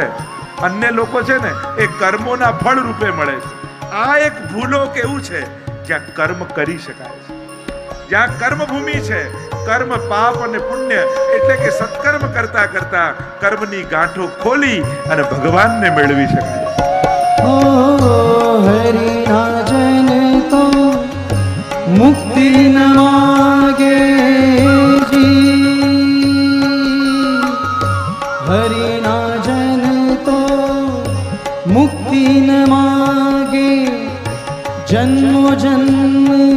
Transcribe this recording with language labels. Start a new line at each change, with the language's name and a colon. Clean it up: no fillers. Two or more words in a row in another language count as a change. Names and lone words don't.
Gujarati: અન્ય લોકો છે ને એ કર્મોના ફળ રૂપે મળે છે. આ એક ભૂલોક એવું છે જ્યાં કર્મ કરી શકાય છે. જ્યાં કર્મભૂમિ છે, કર્મ પાપ અને પુણ્ય એટલે કે સત્કર્મ કરતા કરતા કર્મની ગાંઠો ખોલી અને ભગવાનને મેળવી શકાય. ઓ હરિના જન તો મુક્તિ ન માંગે જી, હરિના જન તો મુક્તિ ન માંગે, જન્મો જન્મ